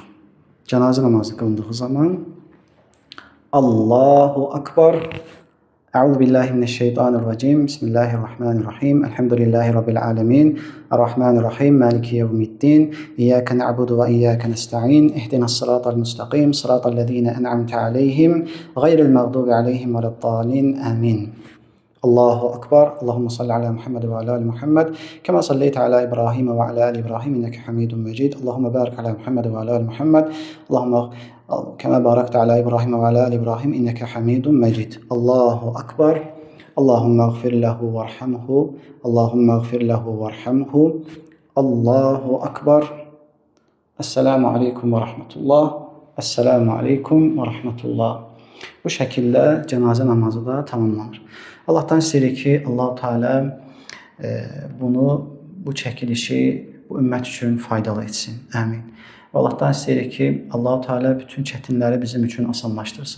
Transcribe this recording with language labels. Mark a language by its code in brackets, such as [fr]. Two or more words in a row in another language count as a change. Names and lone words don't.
[az] Cənazə namazı qılındığı zaman [ar] الله أكبر، أعوذ بالله من الشيطان الرجيم، بسم الله الرحمن الرحيم، الحمد لله رب العالمين، الرحمن الرحيم، مالك يوم الدين، إياك نعبد وإياك نستعين، اهدنا الصراط المستقيم، صراط الذين أنعمت عليهم، غير المغضوب عليهم ولا الضالين، آمين. الله أكبر، اللهم صل على محمد وعلى آل محمد، كما صليت على إبراهيم وعلى آل إبراهيم، إنك حميد مجيد. اللهم بارك على محمد وعلى آل محمد، اللهم كما باركت على إبراهيم وعلى آل إبراهيم، إنك حميد مجيد. الله أكبر، اللهم اغفر له وارحمه، اللهم اغفر له وارحمه، الله أكبر. السلام عليكم ورحمة الله، السلام عليكم ورحمة الله. [az] Bu şəkildə cənazə namazı da tamamlanır. Allahdan istəyirik ki, Allah-u Teala bu çəkilişi bu ümmət üçün faydalı etsin. Əmin. Və Allahdan istəyirik ki, Allah-u Teala bütün çətinləri bizim üçün asanlaşdırsın.